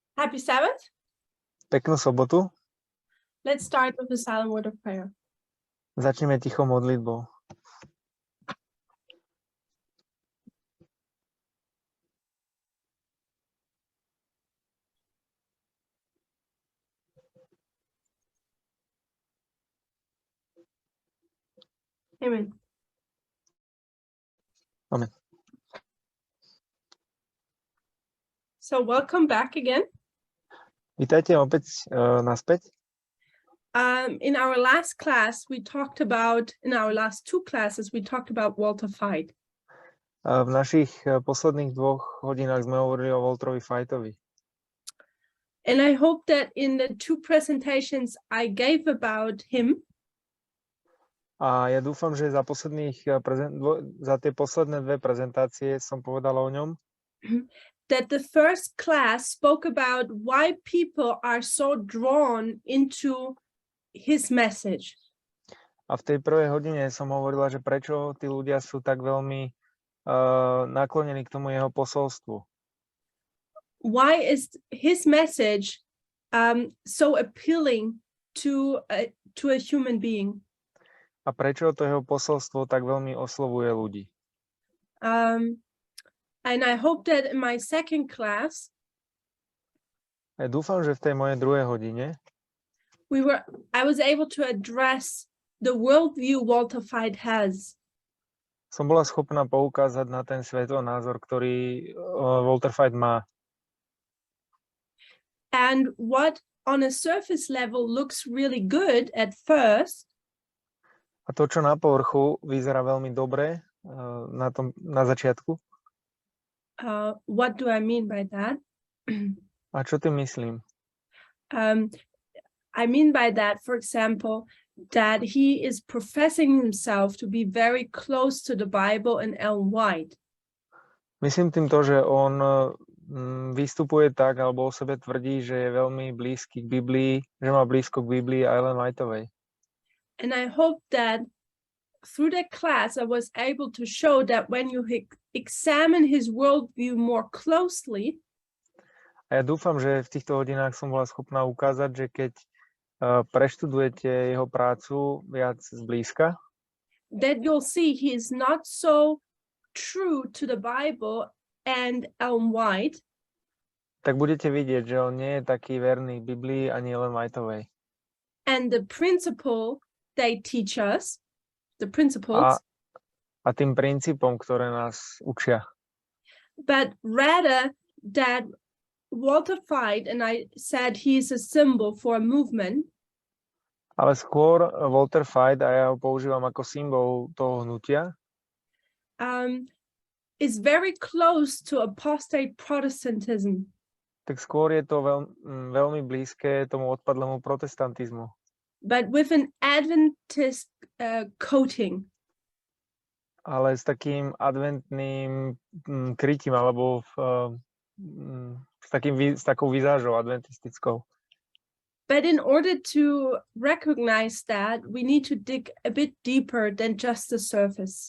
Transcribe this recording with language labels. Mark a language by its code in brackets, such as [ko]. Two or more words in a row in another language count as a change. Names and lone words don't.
[en] Happy Sabbath. [sk] Peknú sobotu. [en] Let's start with a silent word of prayer. [sk] Začneme tichou modlitbou. Amen. Amen. [en] So welcome back again. [sk] Vítajte opäť naspäť. [en] In our last class, in our last two classes, we talked about Walter Fight. [sk] V našich posledných 2 hodinách sme hovorili o Walterovi Fightovi. [en] And I hope that in the two presentations I gave about him, [sk] A ja dúfam, že za tie posledné 2 prezentácie som povedal o ňom, [en] that the first class spoke about why people are so drawn into his message. [sk] a v tej prvej hodine som hovorila, že prečo tí ľudia sú tak veľmi naklonení k tomu jeho posolstvu. [en] Why is his message so appealing to a human being? [sk] A prečo to jeho posolstvo tak veľmi oslovuje ľudí. [en] And I hope that in my second class, [sk] Ja dúfam, že v tej mojej druhej hodine [en] I was able to address the worldview Walter Fight has. [sk] som bola schopná poukázať na ten svetonázor, ktorý Walter Fight má. [en] And what on a surface level looks really good at first, [sk] A to, čo na povrchu vyzerá veľmi dobre na začiatku. [en] what do I mean by that? [sk] A čo tým myslím? [en] I mean by that, for example, that he is professing himself to be very close to the Bible and Ellen White. [sk] Myslím tým to, že on vystupuje tak, alebo o sebe tvrdí, že je veľmi blízky k Biblii, že má blízko k Biblii a Ellen Whiteovej. [en] And I hope that through that class, I was able to show that when you examine his worldview more closely, [sk] A ja dúfam, že v týchto hodinách som bola schopná ukázať, že keď preštudujete jeho prácu viac zblízka, [en] that you'll see he is not so true to the Bible and Ellen White, [sk] tak budete vidieť, že on nie je taký verný Biblii ani Ellen Whiteovej. [en] and the principle they teach us, the principles, [sk] A tým princípom, ktoré nás učia. [en] but rather that Walter Fight, and I said he's a symbol for a movement, [sk] Ale skôr Walter Fight, a ja ho používam ako symbol toho hnutia, [en] is very close to apostate Protestantism. [sk] tak skôr je to veľmi blízke tomu odpadlému protestantizmu. [en] But with an Adventist coating. [sk] Ale s takým adventným krytím, alebo s takou vizážou adventistickou. [en] But in order to recognize that, we need to dig a bit deeper than just the surface.